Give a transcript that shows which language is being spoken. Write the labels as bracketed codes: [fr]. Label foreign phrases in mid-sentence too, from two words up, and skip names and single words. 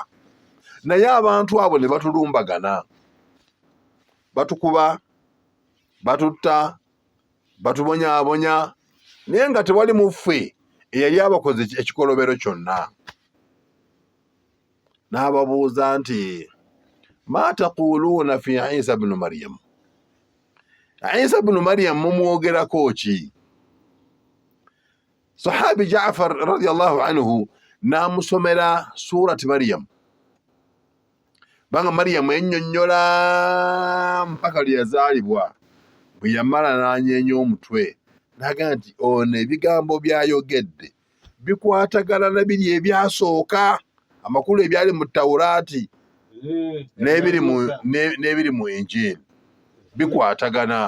[lg] Naye abantu abo ne batulumbagana, batukuba, batutta, batubonyaabonya, naye nga tewali mu ffe eyali abakoze ekikolobero kyonna. N'ababuuza nti [ar] ما تقولون في عيسى ابن مريم, [lg] Isa bnu Maryam mumwogerako ki? Sahabi Ja'far [ar] رضي الله عنه [lg] n'amusomera surati Maryam, banga Maryam ennyonnyola mpaka lwe yazaalibwa. Bwe yamala n'anyeenya omutwe n'agamba nti ono ebigambo by'ayogedde bikwatagana na biri ebyasooka, amakulu ebyali mu Tawuraati n'ebiri mu Injili, bikwatagana.